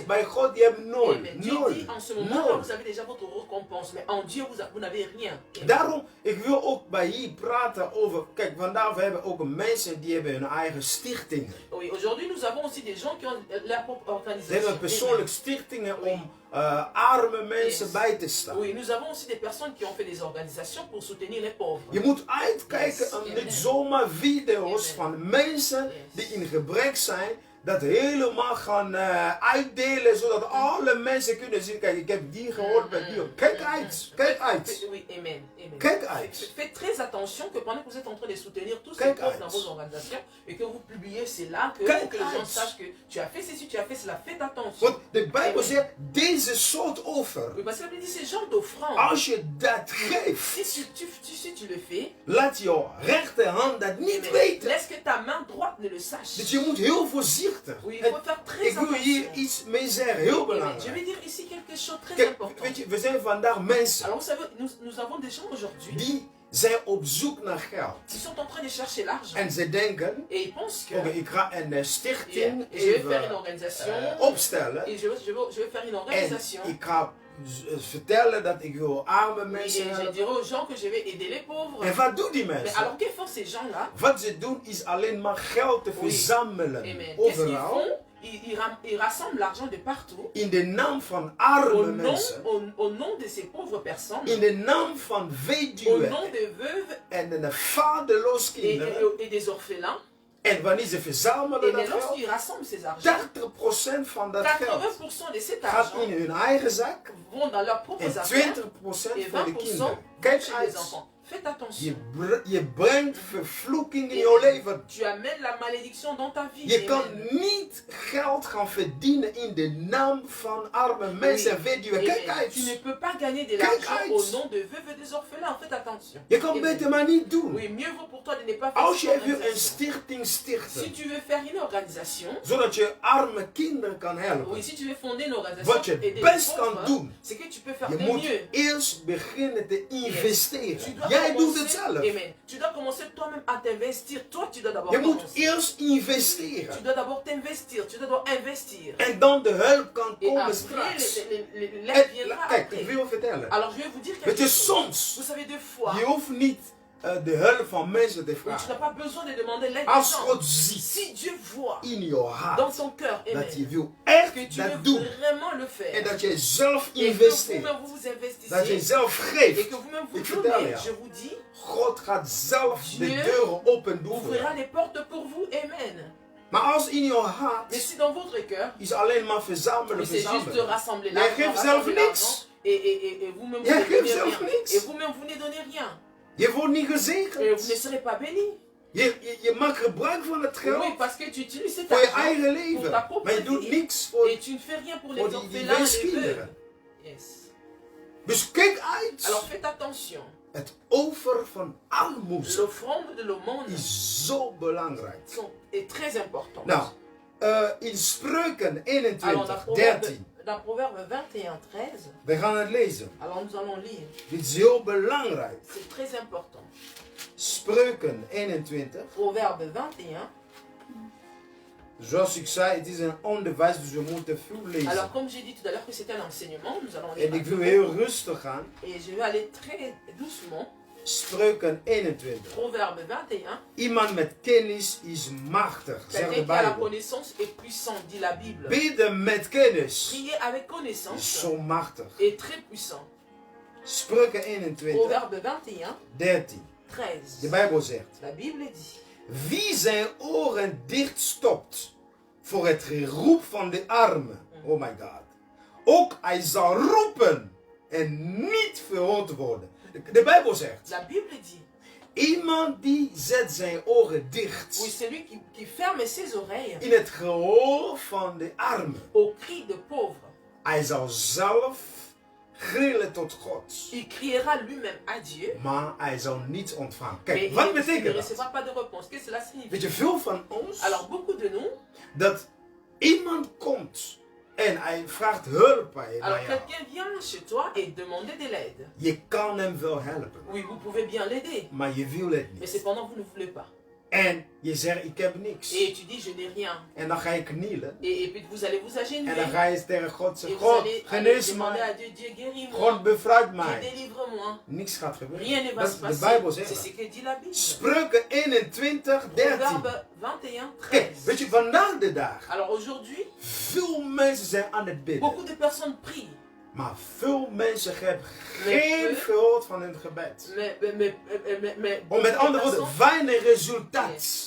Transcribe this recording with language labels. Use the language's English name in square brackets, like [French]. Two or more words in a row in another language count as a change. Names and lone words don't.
[Dutch] Bij God, je hebt nul. [French] Amen. Dieu [Dutch] Nul. [French] dit en ce moment-là, [Dutch] Nul. [French] vous avez déjà votre récompense, mais en Dieu, vous n'avez rien. Amen. [Dutch] Daarom, ik wil ook bij hier praten over. Kijk, vandaag we hebben ook mensen die hebben hun eigen stichtingen. [French] Oui, aujourd'hui, nous avons aussi des gens qui ont leur propre [Dutch] Ze [French] organisation. [Dutch] hebben persoonlijke stichtingen om arme mensen Yes. bij te staan. [French] Oui, nous avons aussi des personnes qui ont fait des organisations pour soutenir les pauvres. [Dutch] Je moet uitkijken Yes. aan Amen. niet zomaar video's Amen. van mensen Yes. die in gebrek zijn. Dat helemaal gaan uitdelen, zodat alle mensen kunnen zien. Kijk, ik heb die gehoord bij die. Kijk uit, kijk uit. [French] Oui, amen. Amen. [Dutch] Kijk uit. [French] Faites très attention que pendant que vous êtes en train de soutenir tous ces [Dutch] Kijk [French] pauvres [Dutch] uit. [French] dans vos organisations et que vous publiez cela, que, [Dutch] Kijk [French] pour que les gens [Dutch] uit. [French] sachent que tu as fait ceci, tu as fait cela. Faites attention. [Dutch] Want de Bijbel zegt, deze soort offer, [French] Oui, parce que la Bible dit ce genre d'offrande. [Dutch] als je dat geeft, [French] Si tu le fais, [Dutch] laat je rechterhand dat niet weten. [French] laisse que ta main droite ne le sache. [Dutch] Dus je moet heel voorzichtig. [French] Oui, il [Dutch] En [French] faut faire très [Dutch] ik wil hier [French] attention. [Dutch] iets mee zeggen, heel [French] Amen. Je vais [Dutch] belangrijk. [French] dire ici quelque chose de très [Dutch] Kijk, [French] important. [Dutch] weet je, we zijn vandaag mensen [French] Alors vous savez, nous avons des gens aujourd'hui [Dutch] die zijn op zoek naar geld. [French] Ils sont en train de chercher l'argent. [Dutch] En ze denken, [French] Et ils pensent que [Dutch] oké, ik ga een stichting [French] je vais faire une [Dutch] even [French] organisation. [Dutch] opstellen. [French] Et je vais faire une [Dutch] En [French] organisation. [Dutch] ik ga vertellen dat ik wil arme [French] Et [Dutch] mensen [French] je [Dutch] helpen. [French] dirai aux gens que je vais aider les pauvres. [Dutch] En wat doen die [French] Mais [Dutch] mensen? [French] alors, que font ces gens-là? [Dutch] Wat ze doen is alleen maar geld te [French] Oui. [Dutch] verzamelen. [French] Amen. Qu'est-ce qu'ils [Dutch] Overal. [French] font? Ils rassemblent l'argent de partout. [Dutch] In de naam van [French] Au [Dutch] arme [French] nom, [Dutch] mensen. [French] au nom de ces pauvres personnes. [Dutch] In de naam van [French] Au [Dutch] weduwen [French] nom des veuves [Dutch] en de vaderloos kinderen. [French] et des orphelins. [Dutch] En wanneer ze [French] Et [Dutch] verzamelen dat [French] mais [Dutch] geld, [French] lorsqu'ils rassemblent ces argent, [Dutch] 80% van dat geld [French] 80% de cet [Dutch] gaat in [French] argent [Dutch] hun eigen zak [French] vont dans leurs propres [Dutch] en [French] affaires [Dutch] 20% [French] et [Dutch] voor de [French] 20% [Dutch] kinderen. Kijk [French] chez les [Dutch] uit, [French] enfants. Faites attention. [Dutch] je brengt vervloeking in je leven. [French] Tu amènes la malédiction dans ta vie. [Dutch] Je kan Amen. niet geld gaan verdienen in de naam van arme mensen en weduwen. Kijk Amen. uit. [French] Tu ne peux pas gagner de [Dutch] Kijk [French] l'argent [Dutch] uit. [French] au nom de veuves et des orphelins. Faites attention. [Dutch] Je kan Amen. beter maar niet doen. [French] Oui, mieux vaut pour toi de ne pas faire [Dutch] Als [French] cette [Dutch] je wil een [French] organisation. [Dutch] stichting [French] Si [Dutch] stichten, [French] tu veux faire une organisation, [Dutch] zodat je arme kinderen kan helpen, [French] oui, si tu veux fonder une organisation, [Dutch] wat je [French] aider les [Dutch] best kan [French] pauvres, [Dutch] doen, [French] c'est que tu peux faire [Dutch] je [French] de [Dutch] moet [French] mieux. [Dutch] eerst beginnen te [French] Tu [Dutch] investeren. [French] dois [Dutch] Jij doet het [French] commencer, [Dutch] zelf. [French] amen. Tu dois commencer toi-même à t'investir. Toi, tu dois d'abord [Dutch] Je moet [French] commencer. [Dutch] eerst [French] Tu [Dutch] investeren. [French] dois d'abord t'investir. Tu dois d'abord investir. [Dutch] En dan de hulp kan [French] Et [Dutch] komen [French] après, [Dutch] straks. [French] l'aide viendra [Dutch] Kijk, [French] après. [Dutch] ik wil vertellen. [French] Alors, je vais vous dire [Dutch] Weet [French] quelque [Dutch] je, [French] chose. [Dutch] soms, [French] Vous savez, deux fois, [Dutch] je hoeft niet de hulp van mensen te [French] tu n'as [Dutch] vragen. [French] pas besoin de demander l'aide des [Dutch] Als [French] gens. [Dutch] God ziet [French] Si Dieu voit [Dutch] in je [French] dans [Dutch] hart [French] ton cœur, amen, [Dutch] dat je wil [French] que [Dutch] echt [French] tu [Dutch] dat [French] veux [Dutch] doen [French] vraiment le [Dutch] en [French] faire, [Dutch] dat je zelf [French] et que [Dutch] investeert, [French] vous-même vous investissez, [Dutch] dat je zelf [French] et [Dutch] geeft, [French] que vous-même vous [Dutch] ik vertel [French] donnez, [Dutch] je, [French] je vous dis, [Dutch] God gaat zelf de [French] Dieu [Dutch] deuren open doen voor [French] ouvrira [Dutch] je. [French] les portes pour vous, amen. [Dutch] Maar als in je [French] Mais [Dutch] hart [French] si dans votre cœur, [Dutch] is alleen maar verzamelen, [French] oui, c'est juste [Dutch] verzamelen. [French] rassembler [Dutch] Jij [French] l'argent, [Dutch] geeft zelf [French] rassembler l'argent, [Dutch] niks. [French] et vous-même vous [Dutch] Jij [French] ne [Dutch] geeft [French] donnez [Dutch] zelf [French] rien. [Dutch] niks. [French] Et vous-même vous ne donnez rien. [Dutch] Je wordt niet [French] Et vous ne [Dutch] gezegend. [French] serez pas béni. [Dutch] Je maakt gebruik van het [French] Oui, [Dutch] geld [French] parce que tu utilises cet [Dutch] voor je [French] argent [Dutch] eigen [French] pour [Dutch] leven. [French] ta propre [Dutch] Maar je doet [French] vie. [Dutch] niks voor. [French] Et tu ne fais rien pour les [Dutch] Voor die [French] orphelins et les [Dutch] weeskinderen. [French] veuves. Yes. [Dutch] Dus kijk uit. [French] Alors faites attention. [Dutch] Het offer van armoede [French] L'offrande de l'aumône [Dutch] is zo belangrijk. [French] est très importante. [Dutch] Nou, in Spreuken [French] Alors [Dutch] 21, 13. [French] dans Proverbe 21, 13, [Dutch] We gaan het lezen. [French] alors nous allons lire. [Dutch] Dit is heel belangrijk. [French] C'est très important. [Dutch] Spreuken 21. [French] Proverbe 21. [Dutch] Zoals ik zei, het is een onderwijs, dus we moeten veel lezen. [French] Alors comme j'ai dit tout à l'heure que c'était un enseignement, nous allons [Dutch] En ik [French] lire. [Dutch] wil heel rustig gaan. [French] Et je vais aller très doucement. [Dutch] Spreuken 21. [French] Proverbe 21. [Dutch] Iemand met kennis is machtig, zegt [French] Quelqu'un [Dutch] de [French] qui a la [Dutch] Bijbel. [French] connaissance est puissant, dit la Bible. [Dutch] Bidden met kennis [French] Prier avec [Dutch] is [French] connaissance [Dutch] zo machtig. [French] est très puissant. [Dutch] Spreuken 21, [French] Proverbe 21, [Dutch] 13. [French] 13. [Dutch] De Bijbel zegt: [French] La Bible dit. [Dutch] wie zijn oren dicht stopt voor het geroep van de armen, [English] oh my god, [Dutch] ook hij zal roepen en niet verhoord worden. De Bijbel zegt: [French] La Bible dit. [Dutch] iemand die zet zijn oren dicht [French] Oui, celui qui ferme ses oreilles [Dutch] in het gehoor van de armen. [French] au cri de pauvre. [Dutch] Hij zal zelf grillen tot God, [French] Il criera lui-même à Dieu. [Dutch] maar hij zal niets ontvangen. [French] Mais [Dutch] Kijk, wat [French] il ne [Dutch] betekent [French] recevra [Dutch] dat? [French] pas de réponse. Qu'est-ce que cela signifie? [Dutch] Weet je, veel van ons, [French] Alors beaucoup de nous, [Dutch] dat iemand komt en hij vraagt hulp bij je. [French] alors quelqu'un vient chez toi et demande de l'aide. [Dutch] Je kan hem wel helpen, [French] Oui, vous pouvez bien l'aider, [Dutch] maar je wil het [French] mais [Dutch] niet. [French] cependant vous ne voulez pas. [Dutch] En je zegt, ik heb niks. [French] Et tu dis je n'ai rien. [Dutch] En dan ga je knielen. [French] Et puis vous allez vous [Dutch] En [French] agenouiller. [Dutch] dan ga je tegen God [French] Et [Dutch] zeggen, [French] vous [Dutch] God, [French] allez [Dutch] genees [French] demander [Dutch] mij. [French] à Dieu, Dieu guéris-moi. [Dutch] God bevrijd [French] Dieu [Dutch] mij. [French] délivre-moi. [Dutch] Niks gaat gebeuren. [French] Rien ne va [Dutch] Dat [French] se [Dutch] is de [French] passer. [Dutch] Bijbel [French] C'est [Dutch] zegt [French] ce [Dutch] dat. [French] que dit la Bible. [Dutch] Spreuken 21, 13. [French] Proverbe 21, [Dutch] Kijk, [French] 13. [Dutch] weet je, vandaag de dag, [French] Alors aujourd'hui, [Dutch] veel mensen zijn aan het bidden. [French] beaucoup de personnes prient. [Dutch] Maar veel mensen hebben [French] Mais [Dutch] geen [French] peu- [Dutch] verhoord van hun gebed. [French] Mais [Dutch] Of met andere woorden, weinig resultaat.